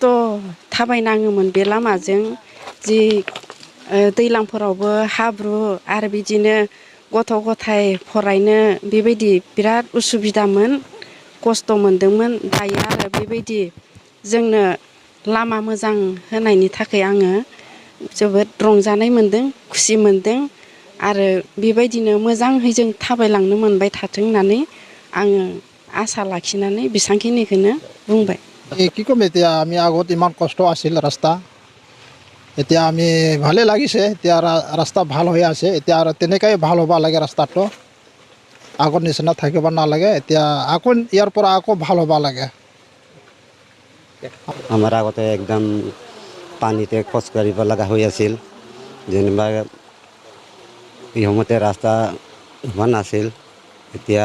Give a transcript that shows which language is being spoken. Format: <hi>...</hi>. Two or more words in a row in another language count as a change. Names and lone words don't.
<brx>थाबायनाङोमोन बे लामाजों जि दैज्लांफोरावबो हाब्रु आरो बिदिनो गथ' गथाय फरायनो बेबायदि बिराद उसुबिदामोन खस्थ मोनदोंमोन दायो आरो बेबायदि जोंनो लामा मोजां होनायनि थाखाय आङो जोबोद रंजानाय मोनदों खुसि मोनदों आरो बेबायदिनो मोजाङै जों थाबायलांनो मोनबाय थाथों होननानै आङो आसा लाखिनानै बेसांखिनिखौनो बुंबाय।</brx> <as>কি কম এতিয়া আমি আগত ইমান কষ্ট আছিল ৰাস্তা এতিয়া আমি ভালে লাগিছে এতিয়া ৰাস্তা ভাল হৈ আছে এতিয়া আৰু তেনেকৈ ভাল হ'ব লাগে ৰাস্তাটো আগৰ নিচিনা থাকিব নালাগে এতিয়া আকৌ ইয়াৰ পৰা আকৌ ভাল হ'ব লাগে আমাৰ আগতে একদম পানীতে খোজ কাঢ়িব লগা হৈ আছিল যেনিবা এই সময়তে ৰাস্তা হোৱা নাছিল এতিয়া</as>